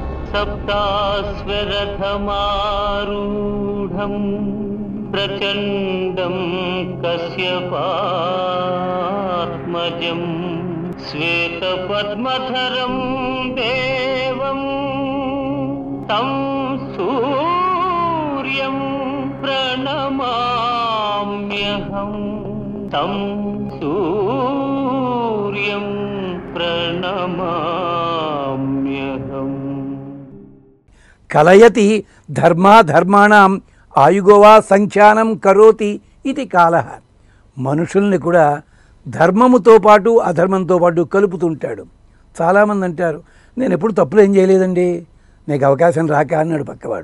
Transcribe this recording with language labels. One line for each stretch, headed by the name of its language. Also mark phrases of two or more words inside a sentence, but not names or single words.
Sanskrit: सप्ताश्वरथमारूढं प्रचण्डं कश्यपात्मजं श्वेतपद्मधरं देवं तं सूर्यं प्रणमाम्यहं तं सूर्यं प्रणमाम्यहम्। కలయతి ధర్మాధర్మాణం ఆయుగోవా సంఖ్యానం కరోతి ఇది కాలః.
Telugu: మనుషుల్ని కూడా ధర్మముతో పాటు అధర్మంతో పాటు కలుపుతుంటాడు. చాలామంది అంటారు, నేను ఎప్పుడు తప్పులు ఏం చేయలేదండి, నీకు అవకాశం రాక అన్నాడు పక్కవాడు.